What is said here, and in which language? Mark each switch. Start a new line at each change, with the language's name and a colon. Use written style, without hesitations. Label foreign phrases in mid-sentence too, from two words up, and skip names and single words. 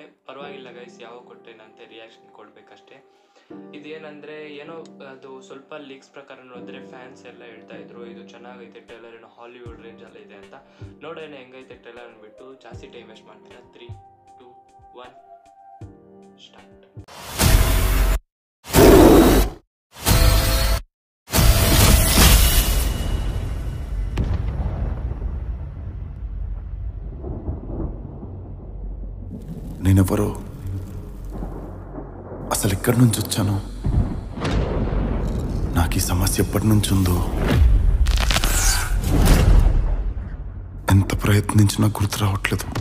Kannada: ಪರವಾಗಿಲ್ಲ ಗೈಸ್, ಯಾವಾಗ ಕೊಟ್ಟೇನಂತೆ ರಿಯಾಕ್ಷನ್ ಕೊಡಬೇಕಷ್ಟೇ. ಇದೇನಂದರೆ ಏನೋ ಅದು ಸ್ವಲ್ಪ ಲೀಕ್ಸ್ ಪ್ರಕಾರ ನೋಡಿದ್ರೆ ಫ್ಯಾನ್ಸ್ ಎಲ್ಲ ಹೇಳ್ತಾ ಇದ್ರು ಇದು ಚೆನ್ನಾಗೈತೆ ಟ್ರೈಲರ್, ಏನೋ ಹಾಲಿವುಡ್ ರೇಂಜಲ್ಲಿ ಇದೆ ಅಂತ. ನೋಡೋಣ ಹೆಂಗೈತೆ ಟ್ರೈಲರ್ ಅಂದ್ಬಿಟ್ಟು. ಜಾಸ್ತಿ
English: time waste
Kannada: ಮಾಡ್ತೀರಾ. 3, 2, 1 ಸ್ಟಾರ್ಟ್.
Telugu: నేనెవరో, అసలు ఎక్కడి నుంచి వచ్చాను, నాకు ఈ సమస్య ఎప్పటి నుంచి ఉందో, ఎంత ప్రయత్నించినా గుర్తు రావట్లేదు.